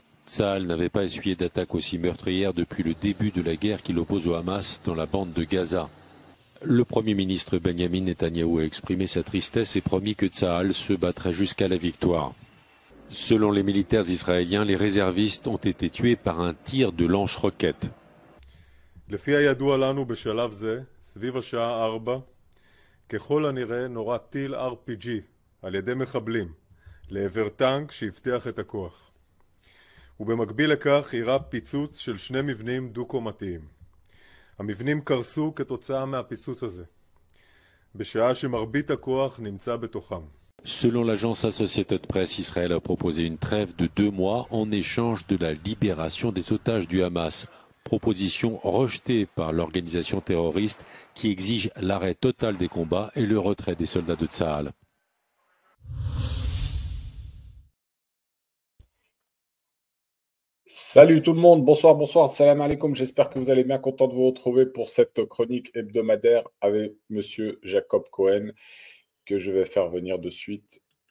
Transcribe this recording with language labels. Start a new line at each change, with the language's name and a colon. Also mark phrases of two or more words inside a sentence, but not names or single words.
French: Tsahal n'avait pas essuyé d'attaque aussi meurtrière depuis le début de la guerre qui l'oppose au Hamas dans la bande de Gaza. Le Premier ministre Benjamin Netanyahou a exprimé sa tristesse et promis que Tsahal se battrait jusqu'à la victoire. Selon les militaires israéliens, les réservistes ont été tués par un tir de lance-roquettes.
Hebrew: לפי הידוע לנו בשלב זה, סביב השעה 4, ככל הנראה נורה טיל RPG על ידי מחבלים לעבר טנק שהבטיח את הכוח. ובמקביל לכך אירע פיצוץ של שני מבנים דו-קומתיים. המבנים קרסו כתוצאה מהפיצוץ הזה, בשעה שמרבית הכוח נמצא בתוכם.
French: Selon l'agence Associated Press, Israël a proposé une trêve de 2 mois en échange de la libération des otages du Hamas. Proposition rejetée par l'organisation terroriste qui exige l'arrêt total des combats et le retrait des soldats de Tsahal. Salut tout le monde, bonsoir, bonsoir,
Arabic: سلام عليكم,
French: j'espère que vous allez bien, content de vous retrouver pour cette chronique hebdomadaire avec monsieur Jacob Cohen, que je vais faire venir de suite.